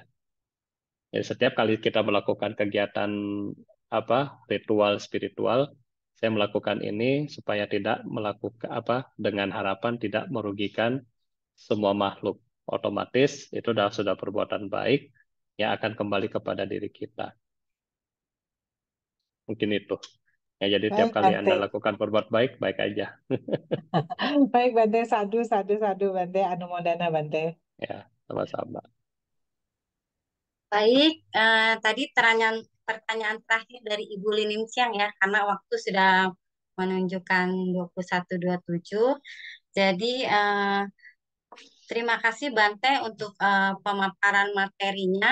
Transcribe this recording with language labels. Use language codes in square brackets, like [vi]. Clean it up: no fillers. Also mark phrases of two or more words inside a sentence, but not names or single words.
[id] Jadi setiap kali kita melakukan kegiatan ritual spiritual, saya melakukan ini supaya tidak melakukan dengan harapan tidak merugikan semua makhluk. Otomatis itu sudah perbuatan baik yang akan kembali kepada diri kita. Mungkin itu. Ya, jadi tiap Baik, kali Anda Bante. lakukan perbuat baik, baik aja. Baik, Bante. [pi] Sadu, sadu, sadu, [id] Bante. Anumodana, Bante. Ya, sama-sama. Baik, tadi pertanyaan terakhir dari Ibu Lining Siang ya, karena waktu sudah menunjukkan 21.27. Jadi, terima kasih Bante untuk pemaparan materinya.